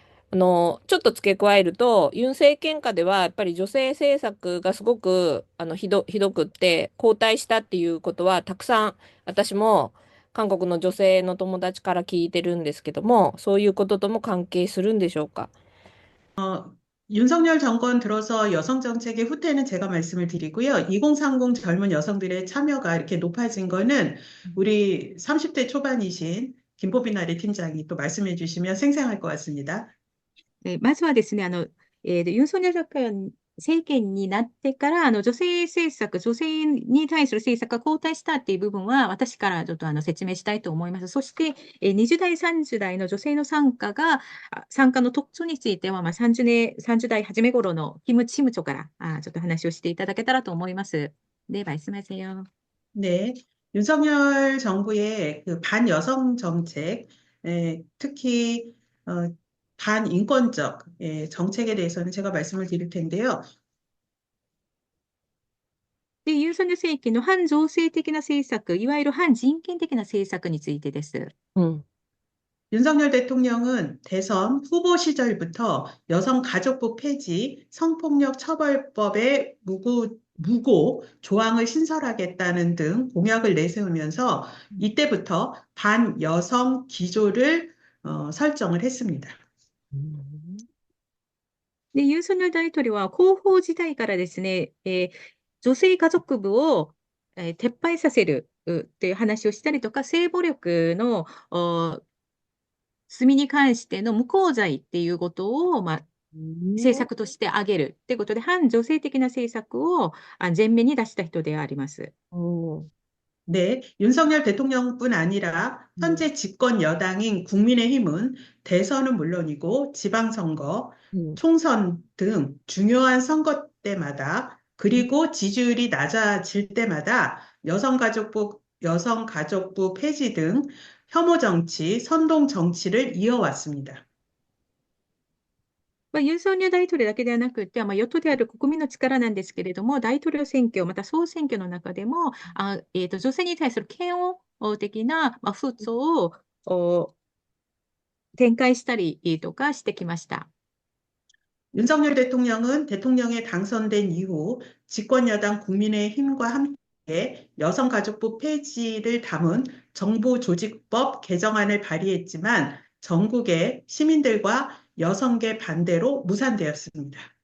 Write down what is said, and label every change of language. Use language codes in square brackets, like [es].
[ja] ちょっと付け加えると、ユン政権下ではやっぱり女性政策がすごくひどくって後退したっていうことはたくさん私も韓国の女性の友達から聞いてるんですけども、そういうこととも関係するんでしょうか。 [ko] 윤석열 정권 들어서 여성 정책의 후퇴는 제가 말씀을 드리고요. 2030 젊은 여성들의 참여가 이렇게 높아진 거는 우리 30대 초반이신 김보빈 아리 팀장이 또 말씀해 주시면 생생할 것 같습니다. [ja] まずはですね、ユン・ソンニョル政権になってから、女性政策、女性に対する政策が後退したっていう部分は、私からちょっと説明したいと思います。そして、20代、30代の女性の参加の特徴については、30代初め頃のキム・チムチョからちょっと話をしていただけたらと思います。 [ko] で、말씀하세요。 네. 윤석열 정부의 그 반여성 정책, 특히, 반인권적 정책에 대해서는 제가 말씀을 드릴 텐데요. [ja] で、ユン・ソンニョル政権の反女性的な政策、いわゆる反人権的な政策についてです。 [ko] 윤석열 대통령은 대선 후보 시절부터 여성가족부 폐지, 성폭력 처벌법의 무고 조항을 신설하겠다는 등 공약을 내세우면서 이때부터 반여성 기조를 설정을 했습니다. [ja] で、ユン・ソンニョル大統領は広報時代からですね、女性家族部を、撤廃させるっていう話をしたりとか、性暴力の罪に関しての無効罪っていうことを、政策として挙げるってことで、反女性的な政策を前面に出した人であります。 [ko] 네, 윤석열 대통령뿐 아니라 현재 집권 여당인 국민의힘은 대선은 물론이고 지방선거, 총선 등 중요한 선거 때마다 그리고 지지율이 낮아질 때마다 여성가족부 폐지 등 혐오 정치, 선동 정치를 이어왔습니다. [ja] ユン・ソンニョル大統領だけではなくて、与党である国民の力なんですけれども、大統領選挙、また総選挙の中でも、女性に対する嫌悪的な、風潮を展開したりとかしてきました。 [ko] 윤석열 대통령은 대통령에 당선된 이후 집권여당 국민의힘과 함께 여성가족부 폐지를 담은 정부조직법 개정안을 발의했지만 전국의 시민들과 여성계 반대로 무산되었습니다.